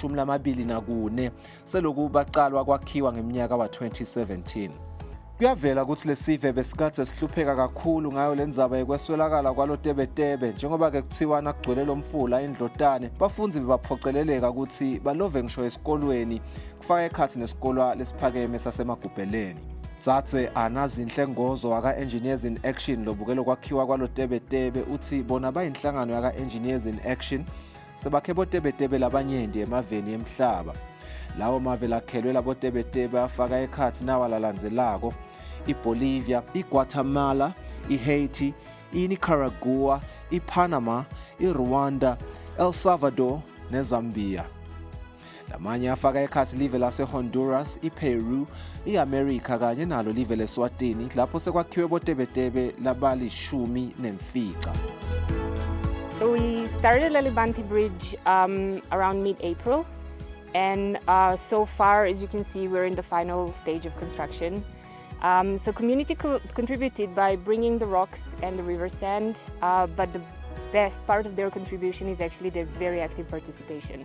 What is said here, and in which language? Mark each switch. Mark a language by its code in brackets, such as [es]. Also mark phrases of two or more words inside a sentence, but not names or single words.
[ss] 24 seloku baqalwa kwakhiwa ngeminyaka wa-2017 kuyavela ukuthi lesive besikade sihlupheka kakhulu ngayo lendzaba yekweswelakala kwalo Tebetebe njengoba ke kuthiwa nakugcwele lomfula indlotane bafunzi bebaphoceleleka ukuthi balove ngisho esikolweni kufaka ekhathi nesikolwa lesiphakeme sasemagubheleni Tsatse anazinhle ngozo waka [en] Engineers in Action [ss] lobukelo kwakhiwa kwalo Tebetebe uthi bona bayinhlangano yaka Engineers [en] in Action [ss] sebakhe boTebetebe labanyenti emaveni emhlaba lawo mave lakhelwe labo Tebetebe afaka ekhathi nawalalandzelako iBolivia, iGuatemala, iHaiti, iNicaragua, iPanama, iRwanda, El Salvador neZambia lamanye afaka ekhathi live laseHonduras, iPeru, iAmerica kanye nalo live leSwatini lapho sekwakhiwe boTebetebe labali-10. [en] We started Lelibanti Bridge around mid-April and so far, as you can see, we're in the final stage of construction. So community contributed by bringing the rocks and the river sand, but the best part of their contribution is actually their very active participation.